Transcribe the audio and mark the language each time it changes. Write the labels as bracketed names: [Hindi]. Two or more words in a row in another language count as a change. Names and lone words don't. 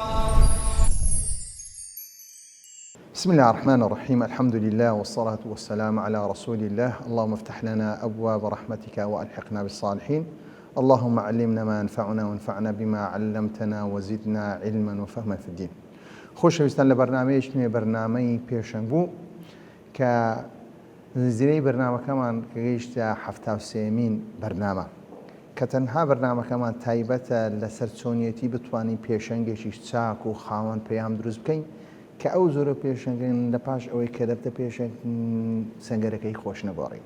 [Arabic] بسم الله الرحمن الرحيم. الحمد لله والصلاة والسلام على رسول الله. اللهم افتح لنا أبواب رحمتك وألحقنا بالصالحين. اللهم علمنا ما ينفعنا وانفعنا بما علمتنا وزدنا علما وفهما في الدين. [Central Kurdish] خۆشەویستان لە بەرنامەیەکی بەرنامەی پێشەنگ بوو کە زیرەی بەرنامەکەمان کە گەیشتە 73مین بەرنامە کە تەنها بەرنامەکەمان تایبەتە لەسەر چۆنیەتی بتوانین پێشەنگێکی چاک و خاوەن پەیام دروست بکەین کە ئەو زۆرە پێشەنگن لە پاش ئەوەی کە دەبتە پێشەنگ سەنگەرەکەی خۆش نەگۆڕی.